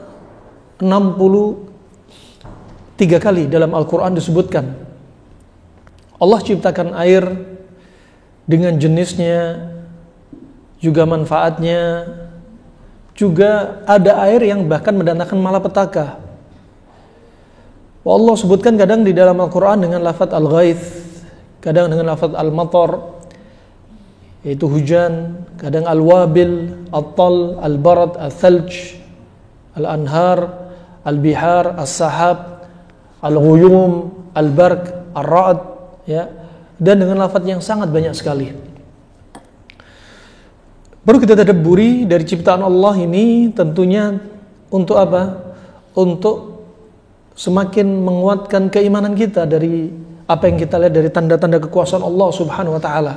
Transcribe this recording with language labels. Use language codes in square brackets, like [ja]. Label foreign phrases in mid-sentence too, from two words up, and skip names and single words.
[id] 63 kali dalam Al-Quran disebutkan Allah ciptakan air dengan jenisnya, juga manfaatnya, juga ada air yang bahkan mendatangkan malapetaka. Allah sebutkan kadang di dalam Al-Quran dengan lafaz al-ghaits, kadang dengan lafaz al-matar, yaitu hujan, kadang [ar] الوابل، الطل، البرد، الثلج، الأنهار، البحار، السحاب، الغيوم، البرق, [id] al-ra'd, ya, dan dengan lafaz yang sangat banyak sekali. Perlu kita tadabburi dari ciptaan Allah ini tentunya untuk apa? Untuk semakin menguatkan keimanan kita dari apa yang kita lihat dari tanda-tanda kekuasaan Allah [ar] سبحانه وتعالى.